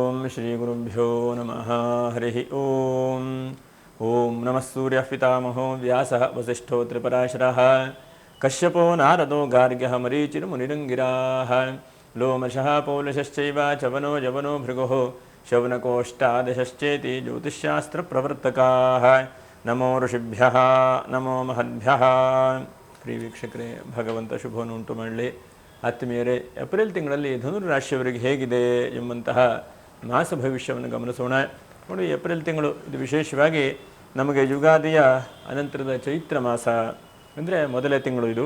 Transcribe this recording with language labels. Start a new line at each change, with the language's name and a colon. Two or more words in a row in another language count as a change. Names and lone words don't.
Sanskrit: श्रीगुरुभ्यो नमः हरिः ओम ओम नमः सूर्यः पितामहो व्यासः वसिष्ठो त्रिपराशरः कश्यपो नारदो गार्ग्यः मरीचिर्मुनिरङ्गिराः लोमशः पौलशश्चैव चवनो यवनो भृगुः शौनकोऽष्टादशश्चेति ज्योतिष्शास्त्रप्रवर्तकाः नमो ಋಷಿಭ್ಯಃ ನಮೋ ಮಹದ್ಭ್ಯಃ.
Kannada: ಪ್ರಿಯ ವೀಕ್ಷಕರೇ, ಭಗವಂತ ಶುಭವನ್ನು ಉಂಟು ಮಾಡಲಿ. ಆತ್ಮೀಯರೇ, ಏಪ್ರಿಲ್ ತಿಂಗಳಲ್ಲಿ ಧನುರಾಶಿಯವರಿಗೆ ಹೇಗಿದೆ ಎಂಬಂತಹ ಮಾಸ ಭವಿಷ್ಯವನ್ನು ಗಮನಿಸೋಣ. ನೋಡಿ, ಏಪ್ರಿಲ್ ತಿಂಗಳು ಇದು ವಿಶೇಷವಾಗಿ ನಮಗೆ ಯುಗಾದಿಯ ಅನಂತರದ ಚೈತ್ರ ಮಾಸ ಅಂದರೆ ಮೊದಲೇ ತಿಂಗಳು ಇದು.